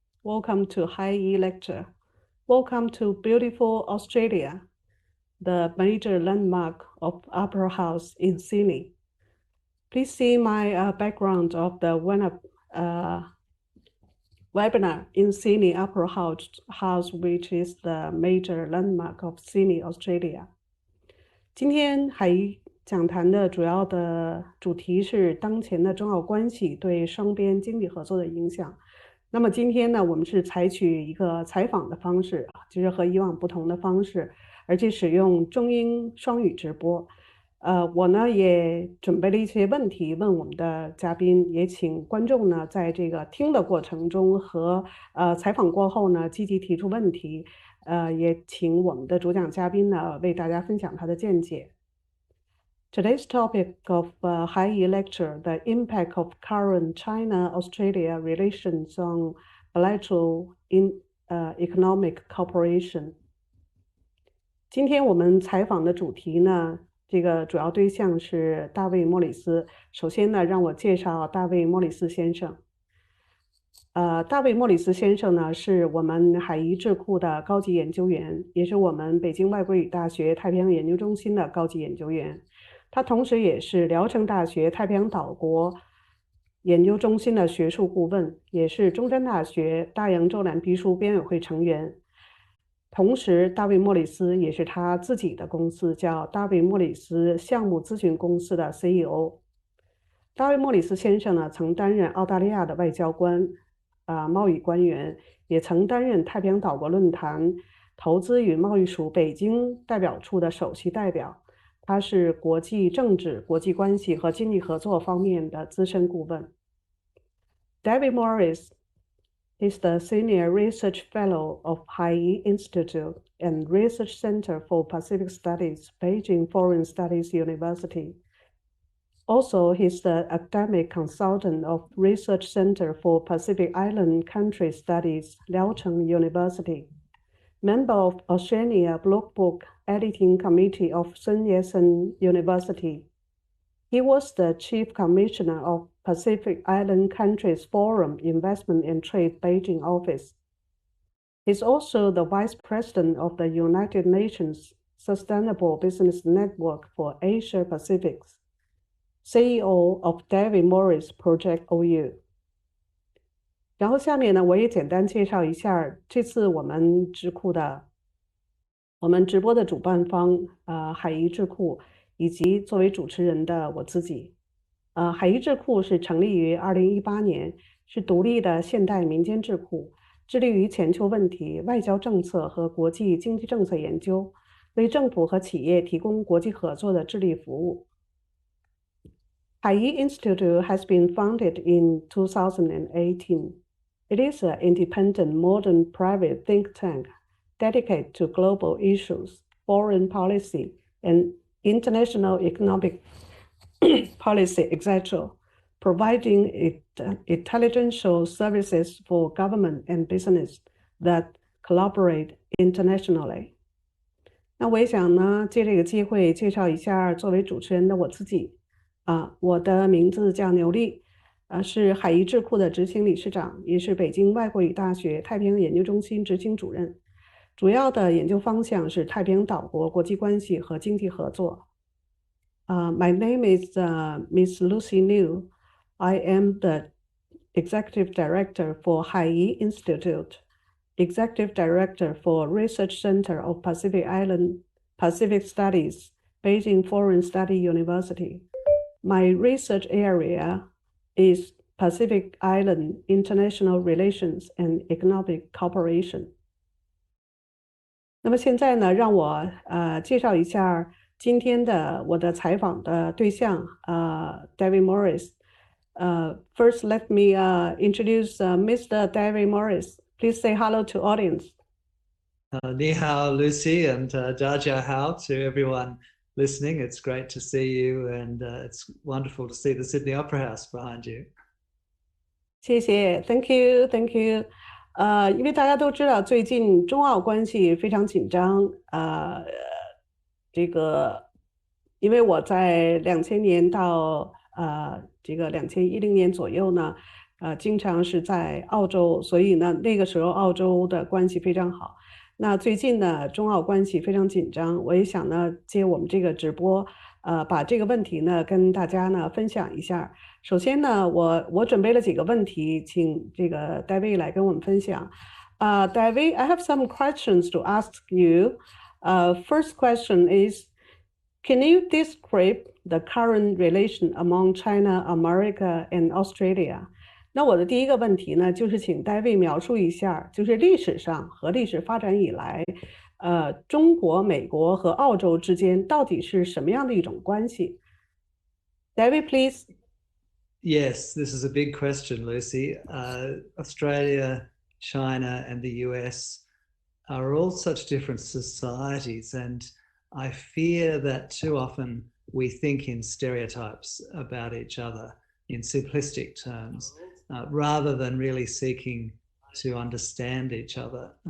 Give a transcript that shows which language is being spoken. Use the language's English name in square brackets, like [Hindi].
[English] Welcome to HAIYI Lecture. Welcome to beautiful Australia, the major landmark of Upper House in Sydney. Please see my background of the webinar in Sydney Upper House, which is the major landmark of Sydney, Australia. [Chinese] 今天海怡讲坛的主要的主题是当前的中澳关系对双边经济合作的影响。那么今天呢，我们是采取一个采访的方式，就是和以往不同的方式，而且使用中英双语直播。我呢也准备了一些问题问我们的嘉宾，也请观众呢在这个听的过程中和采访过后呢积极提出问题，也请我们的主讲嘉宾呢为大家分享他的见解。 Today's topic of HAIYI Lecture, the impact of current China-Australia relations on bilateral economic cooperation. 今天我们采访的主题呢，这个主要对象是大卫·莫里斯。首先呢，让我介绍大卫·莫里斯先生。大卫·莫里斯先生呢，是我们海怡智库的高级研究员，也是我们北京外国语大学太平洋研究中心的高级研究员。他同时也是聊城大学太平洋岛国研究中心的学术顾问，也是中山大学大洋洲蓝皮书编委会成员。同时，大卫·莫里斯也是他自己的公司叫大卫·莫里斯项目咨询公司的 CEO。大卫·莫里斯先生呢，曾担任澳大利亚的外交官、贸易官员，也曾担任太平洋岛国论坛投资与贸易署北京代表处的首席代表。他是国际政治、国际关系和经济合作方面的资深顾问。 [English] David Morris is the Senior Research Fellow of HAIYI Institute and Research Center for Pacific Studies, Beijing Foreign Studies University. Also, he's the academic consultant of Research Center for Pacific Island Country Studies, Liaocheng University. Member of Australia Blog Book Editing Committee of Sun Yat-sen University. He was the Chief Commissioner of Pacific Island Countries Forum Investment and Trade Beijing office. He's also the Vice President of the United Nations Sustainable Business Network for Asia Pacific, CEO of David Morris Project OU. [Chinese] 然后下面呢，我也简单介绍一下这次我们直播的主办方海怡智库，以及作为主持人的我自己。海怡智库是成立于2018年，是独立的现代民间智库，致力于全球问题、外交政策和国际经济政策研究，为政府和企业提供国际合作的智力服务。 [English] HAIYI Institute has been founded in 2018. It is an independent, modern, private think tank dedicated to global issues, foreign policy, and international economic policy, etc., providing intelligential services for government and business that collaborate internationally. [Chinese] 那我也想呢，借这个机会介绍一下作为主持人的我自己。我的名字叫牛丽。是海怡智库的执行理事长，也是北京外国语大学太平洋研究中心执行主任。主要的研究方向是太平洋岛国国际关系和经济合作。 [English] My name is Miss Lucy Liu. I am the Executive Director for HAIYI Institute, Executive Director for Research Center of Pacific Studies, Beijing Foreign Study University. My research area is Pacific Island International Relations and Economic Cooperation. [Chinese] 那么现在呢，让我介绍一下今天的我的采访的对象David Morris. [English] First, let me introduce Mr. David Morris. Please say hello to audience. [Chinese] Ni hao, [English] Lucy, and Jia hao to everyone listening. It's great to see you, and it's wonderful to see the Sydney Opera House behind you. [Chinese] 谢谢 [English] ，Thank you，Thank you。 [Chinese] 因为大家都知道，最近中澳关系非常紧张。这个，因为我在2000年到这个2010年左右呢，经常是在澳洲，所以呢，那个时候澳洲的关系非常好。那最近呢，中澳关系非常紧张，我也想呢，借我们这个直播，把这个问题呢跟大家呢分享一下。首先呢，我准备了几个问题，请这个 David 来跟我们分享。 [English] David, I have some questions to ask you. First question is, can you describe the current relation among China, America, and Australia? [Chinese] 那我的第一个问题呢，就是请David描述一下，就是历史上和历史发展以来，中国、美国和澳洲之间到底是什么样的一种关系 ？ [English] David, please. Yes, this is a big question, Lucy. Australia, China, and the US are all such different societies, and I fear that too often we think in stereotypes about each other, in simplistic terms, rather than really seeking to understand each other.